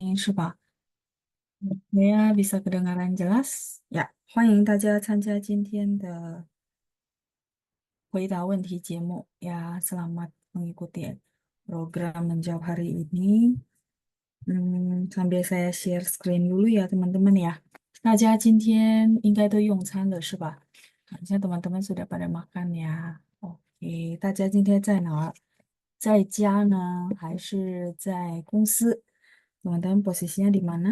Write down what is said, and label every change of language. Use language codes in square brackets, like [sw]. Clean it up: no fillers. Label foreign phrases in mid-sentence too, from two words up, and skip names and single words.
[zh] 音是吧？ [id] ya bisa kedengaran jelas? Ya, [zh] 欢迎大家参加今天的回答问题节目. [id] Ya, selamat mengikuti program menjawab hari ini. Sambil saya share screen dulu ya, teman-teman ya. [zh] 大家今天应该都用餐了是吧？好像 [id] teman-teman sudah pada makan ya. Oke, [zh] 大家今天在哪儿？在家呢，还是在公司？ [id] teman-teman posisinya di mana?